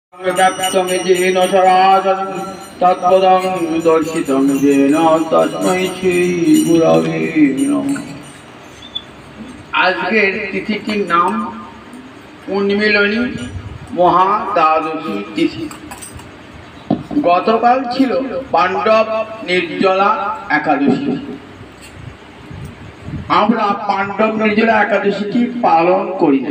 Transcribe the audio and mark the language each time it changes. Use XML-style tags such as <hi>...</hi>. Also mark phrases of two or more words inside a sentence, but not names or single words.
<sa>व्याप्तं येन चराचरं तत्पदं दर्शितं येन तस्मै श्रीगुरवे नमः।</sa> <bn>আজকের তিথিটির নাম উন্মিলনী মহাদ্বাদশী তিথি। গতকাল ছিল পাণ্ডব নির্জলা একাদশী। আমরা পাণ্ডব নির্জলা একাদশীটি পালন করি না।</bn>